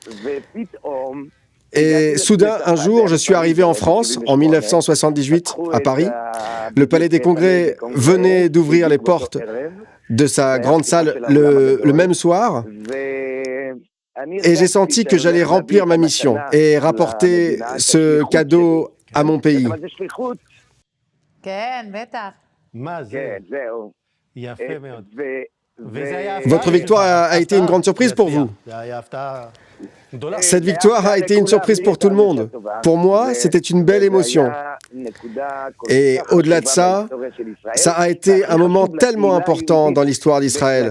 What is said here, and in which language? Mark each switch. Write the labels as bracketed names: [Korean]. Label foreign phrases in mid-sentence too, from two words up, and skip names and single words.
[French] Et soudain, un jour, je suis arrivé en France, en 1978, à Paris. Le Palais des Congrès venait d'ouvrir les portes de sa grande salle le même soir. Et j'ai senti que j'allais remplir ma mission et rapporter ce cadeau à mon pays. [Hebrew] כן, בטח. מה זה? יפה מאוד. [French] Votre victoire a été une grande surprise pour vous. Cette victoire a été une surprise pour tout le monde. Pour moi, c'était une belle émotion. Et au-delà de ça, ça a été un moment tellement important dans l'histoire d'Israël.